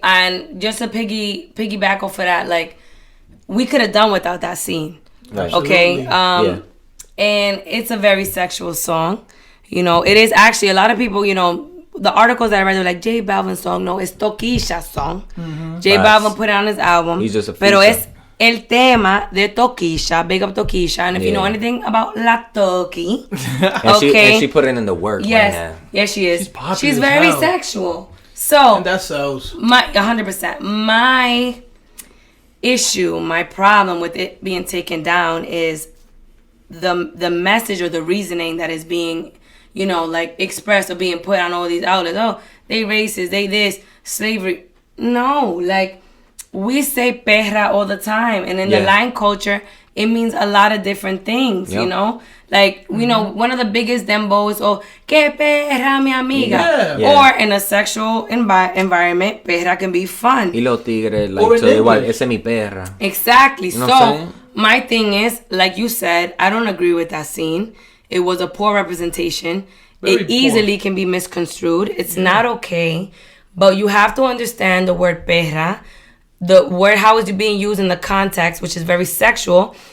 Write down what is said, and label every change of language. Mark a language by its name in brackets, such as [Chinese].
[English] And just to piggyback off of that, like, we could have done without that scene. Right. Okay? And it's a very sexual song. You know, it is actually, a lot of people, you know, the articles that I read were like, J Balvin's song. No, it's Toquisha's song. J Balvin put it on his album. He's just a [Spanish] pero es el tema de Toquisha. [English] Big up Toquisha. And if you know anything about La Toqui, and she put it in the work. Yes. Right now. Yes, she is. She's very sexual. So, and that sells. 100%. My issue, my problem with it being taken down is the message or the reasoning that is being, you know, like expressed or being put on all these outlets. Oh, they racist, they this, slavery. No, like, we say perra all the time, and in the Latin culture, it means a lot of different things, you know? Like, you know, one of the biggest dembos, [Spanish] que perra mi amiga. [English] Or in a sexual environment, perra can be fun. [Spanish] Y los tigres, [English] like, so [Spanish] igual, esa es mi perra. [English] Exactly. You know what I'm saying? My thing is, like you said, I don't agree with that scene. It was a poor representation. It easily can be misconstrued. It's not okay. But you have to understand the word perra. The word, how is it being used in the context, which is very sexual.